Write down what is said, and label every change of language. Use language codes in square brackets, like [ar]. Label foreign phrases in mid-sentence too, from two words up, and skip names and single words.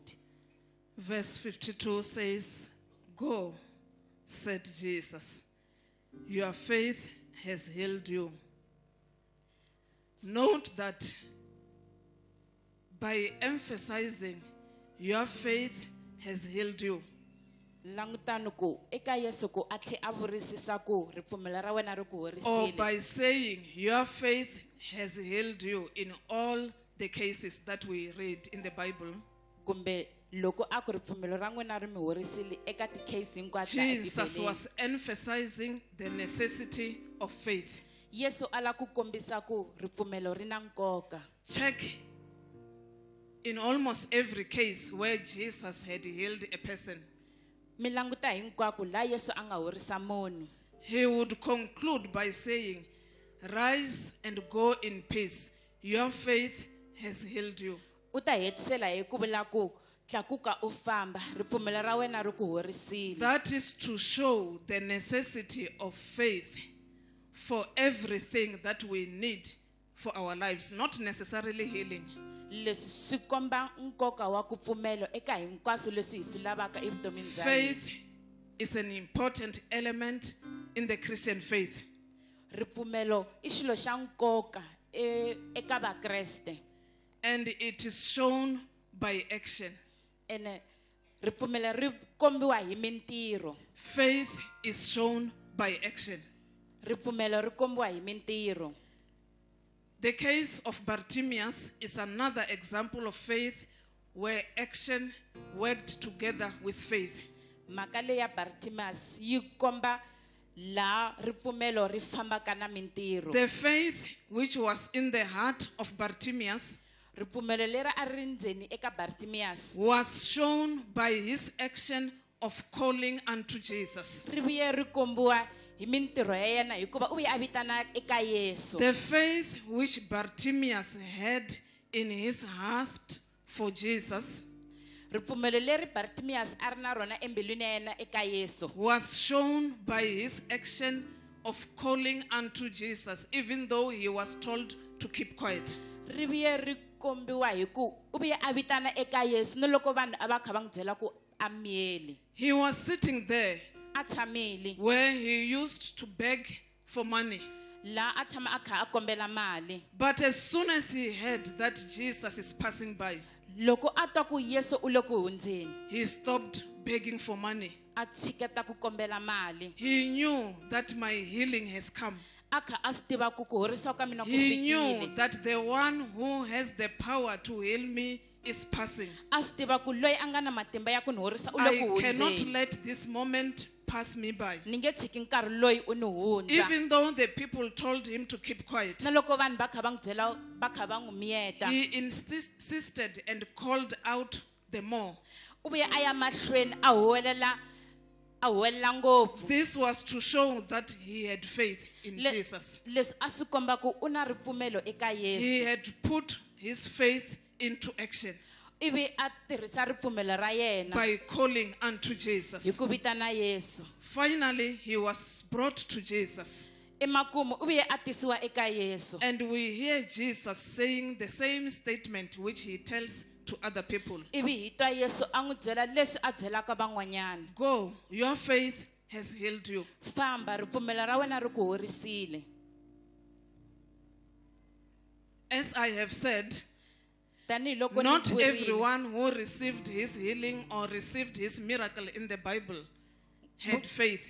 [en] Verse 52 says, "Go," said Jesus, "your faith has healed you." Note that by emphasizing your faith has healed you, [ts] Langutani ku eka Yesu ku a tlhe a vurisisa ku ripfumelo ra wena ri ku [en] or [ts] horisile. [en] by saying your faith has healed you in all the cases that we read in the Bible, [ts] Kumbe loko a ku ripfumelo ra n'wina ri mi horisile eka ti-case hinkwato ta Jesus eBibeleni. [en] was emphasizing the necessity of faith. [ts] Yesu ala ku kombisa ku ripfumelo ri na nkoka. [en] Check in almost every case where Jesus had healed a person, [ts] Mi languta hinkwako la Yesu a nga horisa munhu. [en] he would conclude by saying, "Rise and go in peace. Your faith has healed you." [ts] U ta hetisela hi ku vula ku tlakuka u famba ripfumelo ra wena ri ku horisile. [en] That is to show the necessity of faith for everything that we need for our lives, not necessarily healing. [ts] Leswi swi komba nkoka wa ku pfumelo eka hinkwaswo leswi hi swi lavaka evutomini bya hina. [en] Faith is an important element in the Christian faith. [ts] Ripfumelo I xilo xa nkoka eka vakreste. [en] And it is shown by action. [ts] Ene ripfumelo ri kombiwa hi mintirho. [en] Faith is shown by action. [ts] Ripfumelo ri kombiwa hi mintirho. [en] The case of Bartimaeus is another example of faith where action worked together with faith. [ts] Mhaka leyi ya Bartimaeus yi komba la ripfumelo ri fambaka na mintirho. [en] The faith which was in the heart of Bartimaeus [ts] Ripfumelo leri a ri ndzeni eka Bartimaeus [en] was shown by his action of calling unto Jesus. [ts] ri vuye ri kombiwa hi mintirho ya yena hikuva u vuye a vitana eka Yesu. [en] The faith which Bartimaeus had in his heart for Jesus [ts] Ripfumelo leri Bartimaeus a ri na rona embilwini ya yena eka Yesu [en] was shown by his action of calling unto Jesus, even though he was told to keep quiet. [ts] ri vuye ri kombiwa hi ku u vuye a vitana eka Yesu ni loko vanhu a va kha va n'wi byela ku a miyeli. [en] He was sitting there [ts] A tshamile [en] where he used to beg for money. [ts] la a tshama a kha a kombela mali. [en] But as soon as he heard that Jesus is passing by, [ts] Loko a twa ku Yesu u le ku hundzeni, [en] he stopped begging for money. [ts] a tshiketa ku kombela mali. [en] He knew that my healing has come. [ts] A kha a swi tiva ku ku horisiwa ka mina ku [en] He knew [ts] fikile. [en] that the one who has the power to heal me is passing. [ts] A swi tiva ku loyi a nga na matimba ya ku ni horisa u le [en] I [ts] ku [en] cannot [ts] hundzeni. [en] let this moment pass me by. [ts] Ni nge tshiki nkarhi loyi u ni hundza. [en] Even though the people told him to keep quiet, [ts] Na loko vanhu va kha va n'wi byela va kha va n'wi miyeta, [en] he insisted and called out the more. [ts] u vuye a ya mahlweni a huwelela ngopfu. [en] This was to show that he had faith in Jesus. [ts] Leswi a swi komba ku u na ripfumelo eka [en] He [ts] Yesu. [en] had put his faith into action [ts] Ivi a tirhisa ripfumelo ra yena [en] by calling unto Jesus. [ts] hi ku vitana Yesu. [en] Finally, he was brought to Jesus. [ts] Emakumu u vuye a tisiwa eka Yesu. [en] And we hear Jesus saying the same statement which he tells to other people. [ts] Ivi hi twa Yesu a n'wi byela leswi a byelaka van'wanyana. [en] Go, your faith has healed you. [ts] Famba, ripfumelo ra wena ri ku horisile. [en] As I have said, [ts] Tanihiloko ni [en] not [ts] vurile, [en] everyone who received his healing or received his miracle in the Bible had faith.